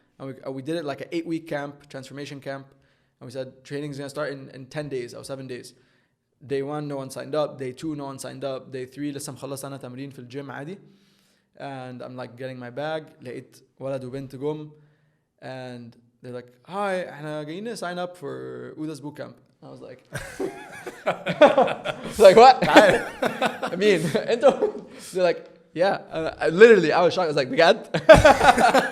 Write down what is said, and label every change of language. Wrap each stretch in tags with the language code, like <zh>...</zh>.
<en>And we did it like an 8-week camp, transformation camp. And we said training is going to start in 10 days or 7 days. Day 1, no one signed up. Day 2, no one signed up.</en> <ar>Day 3, لسه مخلص أنا تمرين في الجيم عادي.</ar> <en>And I'm like getting my bag.</en> <ar>لقيت ولد وبنت جم.</ar> <en>And they're like, hi,</en> <ar>احنا جايين</ar> <en>sign up for Ouda's bootcamp. I was like, like what? I mean, they're like, yeah. I was shocked. I was like, بجد?</en>